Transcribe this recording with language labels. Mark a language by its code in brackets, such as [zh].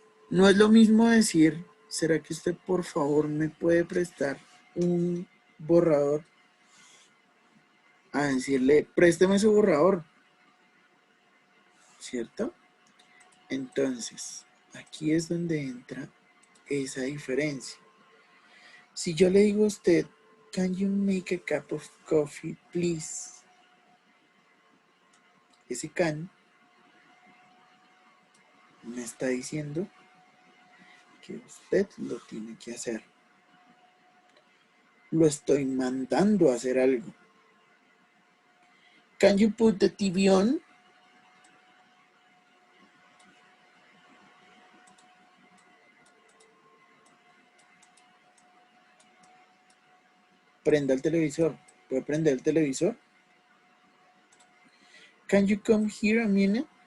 [es] No es lo mismo decir, ¿será que usted por favor me puede prestar un borrador? A decirle, présteme su borrador, ¿cierto? Entonces, aquí es donde entra esa diferencia. Si yo le digo a usted, [en] can you make a cup of coffee, please? [es] Ese can me está diciendo que usted lo tiene que hacer. Lo estoy mandando a hacer algo. [en] Can you put the TV on? [es] Prenda el televisor. ¿Puede prender el televisor? [en] Can you come here a minute?